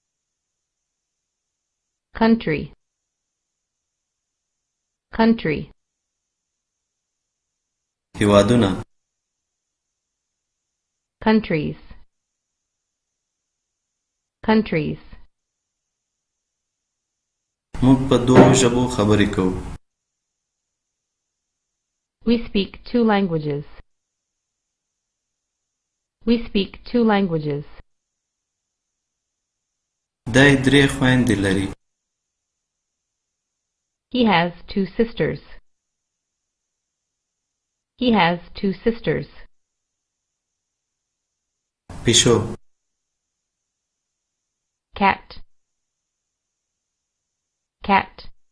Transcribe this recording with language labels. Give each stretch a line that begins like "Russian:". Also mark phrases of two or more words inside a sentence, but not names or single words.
English: country, country,
Pashto: هېوادونه
English: countries, countries.
Pashto: موږ په دوو ژبو خبرې کوو
English: We speak two languages. We speak two languages.
Pashto: دی درې خويندې لري
English: He has two sisters. He has two sisters.
Pashto: پیشو
English: Cat, cat,